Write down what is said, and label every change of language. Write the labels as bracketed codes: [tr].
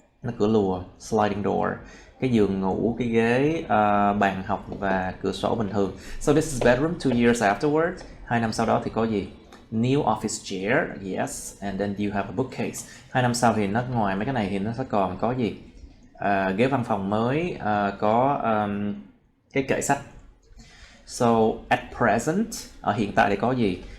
[vi] Nó cửa lùa, sliding door. Cái giường ngủ, cái ghế, bàn học và cửa sổ bình thường. [en] So this is bedroom 2 years afterwards. [vi] 2 năm sau đó thì có gì? [en] New office chair, yes, and then you have a bookcase. [vi] 2 năm sau thì nó ngoài mấy cái này thì nó sẽ còn có gì? Ghế văn phòng mới, có cái kệ sách. [en] So at present, [vi] ở hiện tại thì có gì?